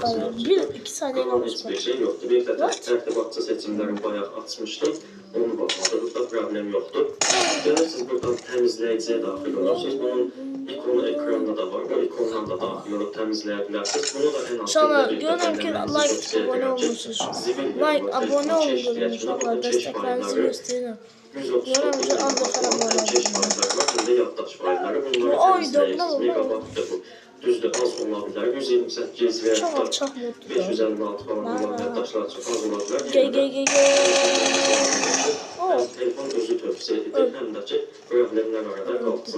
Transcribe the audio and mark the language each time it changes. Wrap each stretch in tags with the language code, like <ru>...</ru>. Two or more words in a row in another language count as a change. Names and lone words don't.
<az>bir iki saniye heç bir şey yoxdur. Bir də tərtibatçı seçimlərini bayaq açmışdım. onu bağladı. Burada problem yoxdur. Gelirsiniz buradan təmizləyiciyə daxil olursunuz. Bunun ikonu ekranda da var. Bu ikondan da daxil olub təmizləyə bilərsiniz. Bunu da en</az> <tr>İnşallah görürüm ki like abone olmuşsunuz. Like abone olun inşallah desteklerinizi gösterin. Görürüm ki az da falan abone olun.</tr> <az>Bu ayda bu. Düzdür, az ola bilər. 128 və ya 556 falan olan yaddaşlar çox az ola bilər. Həm telefon özü tövsiyə edir, həm də ki, problemlər arada qalsın.</az>